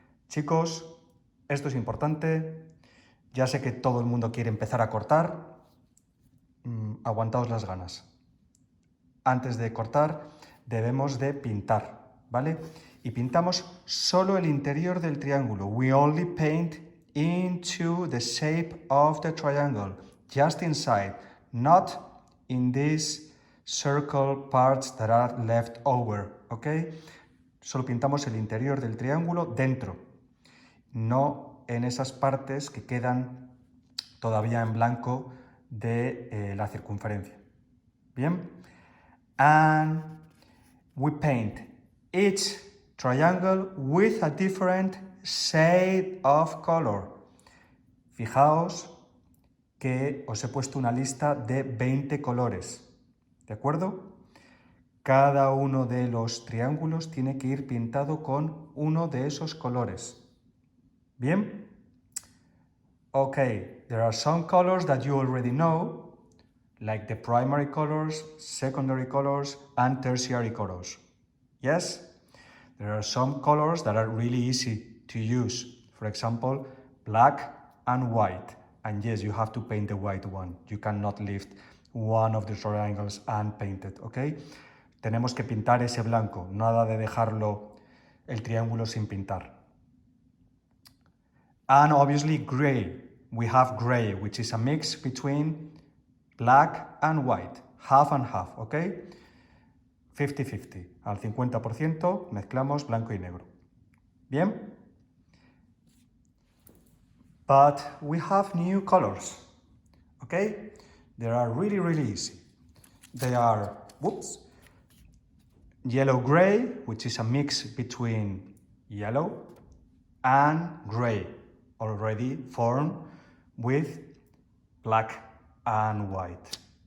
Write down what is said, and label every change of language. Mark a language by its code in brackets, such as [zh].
[es] Chicos, esto es importante. Ya sé que todo el mundo quiere empezar a cortar. Aguantaos las ganas. Antes de cortar, debemos de pintar, ¿vale? Y pintamos solo el interior del triángulo. [en] We only paint into the shape of the triangle, just inside, not in these circle parts that are left over, ¿ok? [es] Solo pintamos el interior del triángulo dentro, no en esas partes que quedan todavía en blanco de la circunferencia. ¿Bien? [en] And we paint each triangle with a different shade of color. [es] Fijaos que os he puesto una lista de 20 colores, ¿de acuerdo? Cada uno de los triángulos tiene que ir pintado con uno de esos colores. ¿Bien? [en] Okay, there are some colors that you already know, like the primary colors, secondary colors, and tertiary colors. Yes? There are some colors that are really easy to use. For example, black and white. And yes, you have to paint the white one. You cannot lift one of the triangles and paint it, okay? [es] Tenemos que pintar ese blanco, nada de dejarlo el triángulo sin pintar. [en] And obviously gray. we have gray, which is a mix between black and white, half and half, okay? [es] 50-50, al 50% mezclamos blanco y negro. Bien? [en] But we have new colors, okay? They are really, really easy. They are, yellow-gray, which is a mix between yellow and gray, already formed with black and white.